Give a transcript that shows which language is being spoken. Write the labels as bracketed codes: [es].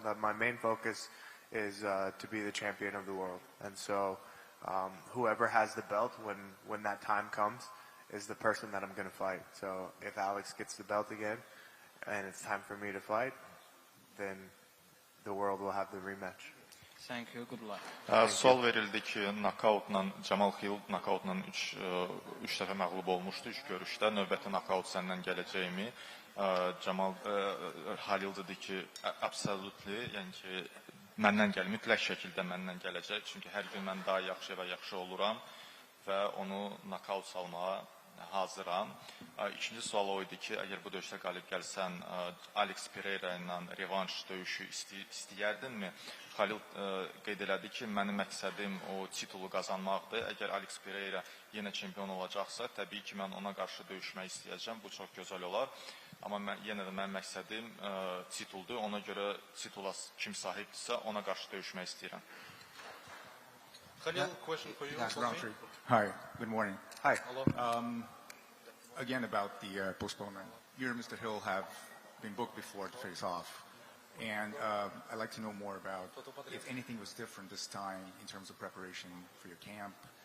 [en] My main focus is to be the champion of the world, and so whoever has the belt when that time comes is the person that I'm going to fight. So if Alex gets the belt again and it's time for me to fight, then the world will have the rematch. Thank you, good luck. [az] Sual verildi ki, Cemal Hill nokautla 3 dəfə məğlub olmuşdu 3 görüşdə. Növbəti nokaut səndən gələcəkmi? Cemal Halil dedi ki, absolutely, yəni ki, məndən gəl, mütləq şəkildə məndən gələcək. Çünki hər gün mən daha yaxşı və yaxşı oluram və onu nokaut salmağa hazıram. İkinci sual o idi ki, əgər bu döyüşdə qalib gəlsən, Alex Pereira ilə revanş döyüşü istəyərdinmi? Halil qeyd elədi ki, mənim məqsədim o titulu qazanmaqdır. Əgər Alex Pereira yenə çempion olacaqsa, təbii ki, mən ona qarşı döyüşmək istəyəcəm. Bu çox gözəl olar. Amma yenə də mənim məqsədim tituldur. Ona görə titula kim sahibdirsə, ona qarşı döyüşmək istəyirəm. [en] Khalil, question for you. Hi, good morning. Hi. Again about the postponement. You and Mr. Hill have been booked before to face off. And I'd like to know more about if anything was different this time in terms of preparation for your camp.